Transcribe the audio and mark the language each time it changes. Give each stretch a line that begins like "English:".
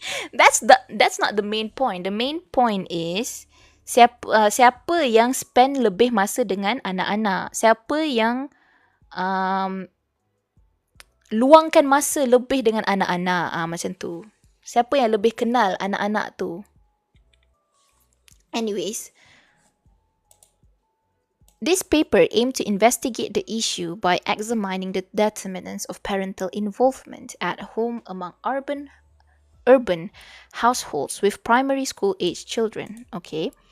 English: That's not the main point. The main point is
Malay: siapa yang spend lebih masa dengan anak-anak. Siapa yang luangkan masa lebih dengan anak-anak. Macam tu. Siapa yang lebih kenal anak-anak tu.
English: Anyways. This paper aimed to investigate the issue by examining the determinants of parental involvement at home among urban households with primary school age children. Okay.